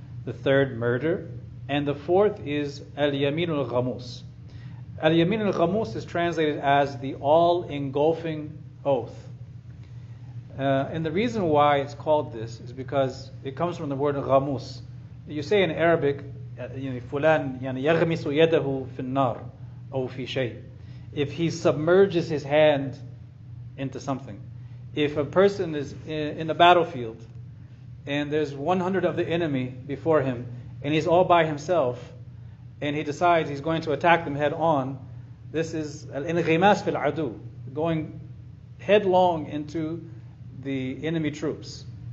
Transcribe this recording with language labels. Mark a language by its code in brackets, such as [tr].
[en] The third, murder. And the fourth is al-yamin al-ghamus. Al-yamin al-ghamus is translated as the all-engulfing oath. And the reason why it's called this is because it comes from the word ghamus. You say in Arabic, [ar] فلان يعني يغمس يده في النار أو في شيء. [en] If he submerges his hand into something. If a person is in a battlefield and there's 100 of the enemy before him and he's all by himself and he decides he's going to attack them head on, this is al-inghimas fil adu, going headlong into the enemy troops.